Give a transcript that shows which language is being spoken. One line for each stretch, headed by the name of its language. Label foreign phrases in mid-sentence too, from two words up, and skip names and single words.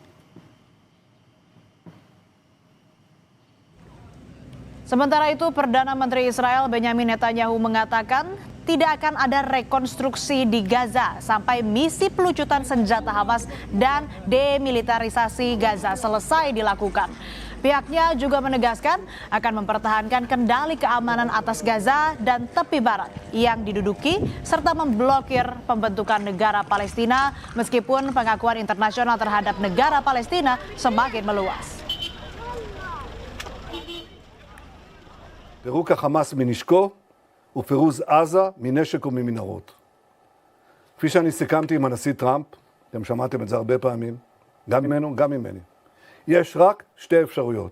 Indonesian: Sementara itu, Perdana Menteri Israel Benyamin Netanyahu mengatakan tidak akan ada rekonstruksi di Gaza sampai misi pelucutan senjata Hamas dan demilitarisasi Gaza selesai dilakukan. Pihaknya juga menegaskan akan mempertahankan kendali keamanan atas Gaza dan tepi barat yang diduduki serta memblokir pembentukan negara Palestina meskipun pengakuan internasional terhadap negara Palestina semakin meluas.
Hebrew: פירוק החמאס מנשקו ופירוז עזה מנשק וממנהרות. כפי שאני סיכמתי עם הנשיא טראמפ, אתם שמעתם את זה הרבה פעמים, גם ממנו, גם ממני. יש רק 2 אפשרויות.